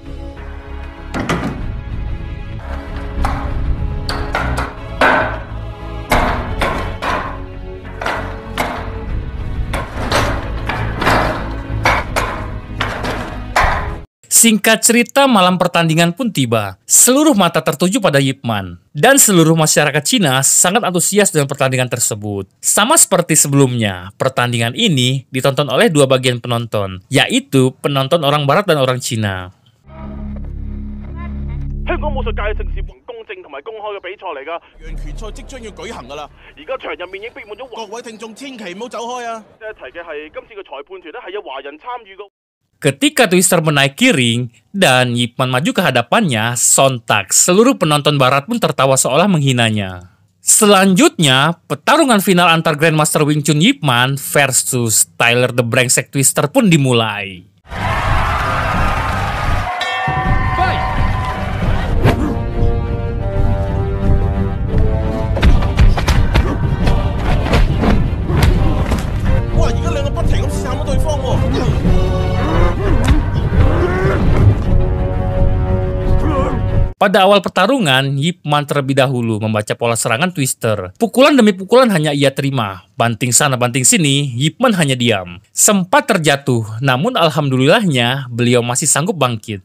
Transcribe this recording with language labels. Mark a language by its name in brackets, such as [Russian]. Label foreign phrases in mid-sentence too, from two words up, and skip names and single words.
[Indonesian] Singkat cerita, malam pertandingan pun tiba. Seluruh mata tertuju pada Ip Man. Dan seluruh masyarakat Cina sangat antusias dengan pertandingan tersebut. Sama seperti sebelumnya, pertandingan ini ditonton oleh dua bagian penonton, yaitu penonton orang Barat dan orang Cina. [Cantonese] 香港武術界嘅盛事，公正同埋公開嘅比賽嚟㗎。讓決賽即將要舉行㗎啦！而家場入面已經逼滿咗各位聽眾千祈唔好走開啊！一提嘅係今次嘅裁判團咧係有華人參與嘅。 [Indonesian] Ketika Twister menaiki ring dan Ip Man maju ke hadapannya, sontak seluruh penonton Barat pun tertawa seolah menghinanya. Selanjutnya, pertarungan final antar Grandmaster Wing Chun Ip Man versus Tyler the Brengsek Twister pun dimulai. Wah, [Cantonese] 而家兩個不停咁試探咗對方喎。 [Indonesian] Pada awal pertarungan, Ip Man terlebih dahulu membaca pola serangan Twister. Pukulan demi pukulan hanya ia terima. Banting sana banting sini, Ip Man hanya diam. Sempat terjatuh, namun alhamdulillahnya beliau masih sanggup bangkit.